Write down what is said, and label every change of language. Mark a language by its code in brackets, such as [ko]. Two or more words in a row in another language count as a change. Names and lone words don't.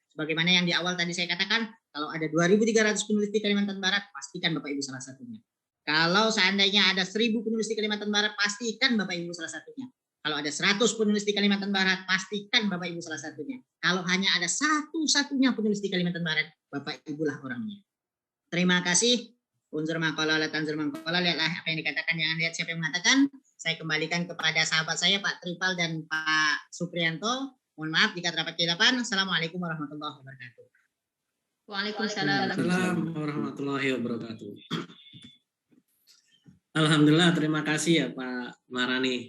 [id] Sebagaimana yang di awal tadi saya katakan, kalau ada 2.300 penulis di Kalimantan Barat, pastikan Bapak Ibu salah satunya. Kalau seandainya ada 1.000 penulis di Kalimantan Barat, pastikan Bapak Ibu salah satunya. Kalau ada 100 penulis di Kalimantan Barat, pastikan Bapak Ibu salah satunya. Kalau hanya ada satu-satunya penulis di Kalimantan Barat, Bapak Ibulah orangnya. Terima kasih. [ar] انظر ما قال لا تنظر ما قال, [id] lihatlah apa yang dikatakan, jangan lihat siapa yang mengatakan. Saya kembalikan kepada sahabat saya Pak Tripal dan Pak Suprianto. Mohon maaf jika terdapat kesilapan. [ar] السلام عليكم ورحمة الله وبركاته. [id] Waalaikumsalam. [ar] السلام عليكم ورحمة الله وبركاته. [id] Alhamdulillah, terima kasih ya Pak Marani.